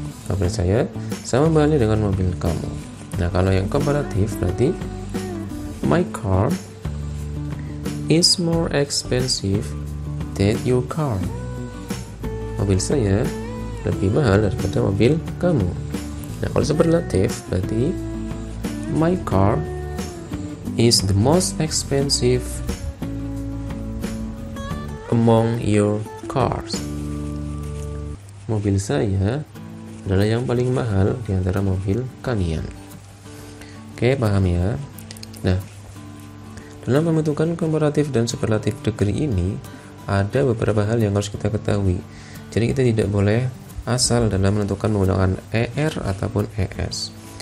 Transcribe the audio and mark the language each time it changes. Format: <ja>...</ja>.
<id>Mobil saya sama mahalnya dengan mobil kamu. Nah, kalau yang komparatif berarti</id> <en>my car is more expensive than your car.</en> <id>Mobil saya lebih mahal daripada mobil kamu. Nah, kalau superlatif berarti</id> <en>my car is the most expensive among your cars.</en> <id>Mobil saya adalah yang paling mahal di antara mobil kalian. Oke, paham ya? Nah, dalam pembentukan komparatif dan superlatif degree ini ada beberapa hal yang harus kita ketahui. Jadi kita tidak boleh asal dalam menentukan menggunakan ER ataupun ES.</id>